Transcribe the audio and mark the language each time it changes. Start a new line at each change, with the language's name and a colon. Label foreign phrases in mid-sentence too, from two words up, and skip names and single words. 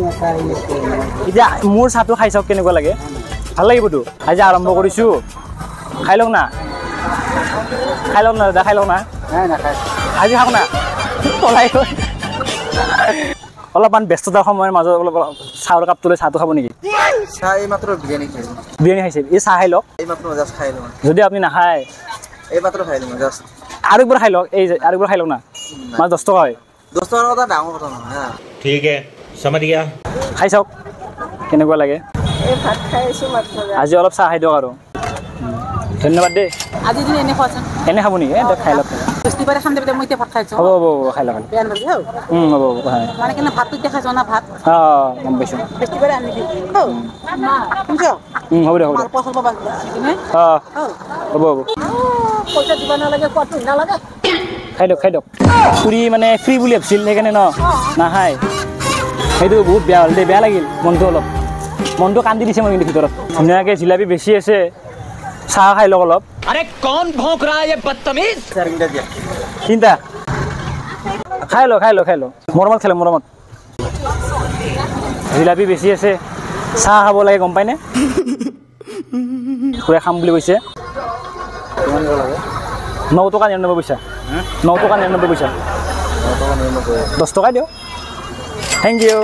Assamese: এতিয়া মোৰ চাহটো খাই চাওক কেনেকুৱা লাগে ভাল লাগিবতো আজি আৰম্ভ কৰিছোঁ খাই লওক না দাদা খাই লওক না আজি খাওক না পলাই অলপমান ব্যস্ততাৰ সময়ৰ মাজত অলপ চাহৰ কাপ তুলে চাহটো খাব নেকি চাহ এই মাত্ৰ বিৰিয়ানী খাইছে এই চাহ খাই লওক এই মাত্ৰ জাষ্ট খাই লওঁ যদি আপুনি নাখায় এই মাত্ৰ খাই লওঁ জাষ্ট আৰু একবাৰ খাই লওক এই আৰু একবাৰ খাই লওক না মাছ 10 টকা হয় 10 টকাৰ কথা ডাঙৰ কথা নহয় হা ঠিক আছে
Hindi: समझ गया
Assamese: খাই চাওক কেনেকুৱা লাগে এই ভাত খাই আছোঁ মাত্ৰ আজি অলপ চাহ খাই দিয়ক আৰু ধন্যবাদ দেই আজি দিন এনে খোৱাচোন এনে খাব নেকি খাই লওক বৃহস্পতিবাৰে খাম দেবে মই এতিয়া ভাত খাইছোঁ হ'ব খাই লওক বেয়া নালাগে হ'ব মানে কেনে ভাতটো দেখাইছ না ভাত গম পাইছোঁ বৃহস্পতিবাৰে আনি দিবি শুনছ হ'ব দিয়ক মাৰ পইচা পাবা কিনে হ'ব পইচা দিব নালাগে খোৱাটো নালাগে খাই দিয়ক ফুৰি মানে ফ্ৰী বুলি ভাবিছিল সেইকাৰণে ন নাখায় সেইটো বহুত বেয়া হ'ল দেই বেয়া লাগিল মনটো কান্দি দিছে মই কিন্তু ভিতৰত ধুনীয়াকৈ জিলাপি বেছি আছে চাহ খাই লওক অলপ
Hindi: अरे कौन भौंक रहा है ये बदतमीज
Assamese: চিন্তা খাই লওক মৰমত খাই লওক মৰমত জিলাপি বেছি আছে চাহ খাব লাগে গম পায়নে খুৰাই খাম বুলি কৈছে 9 টকা 99 পইচা 9 টকা 99 পইচা 10 টকা দিয়ক
English: thank you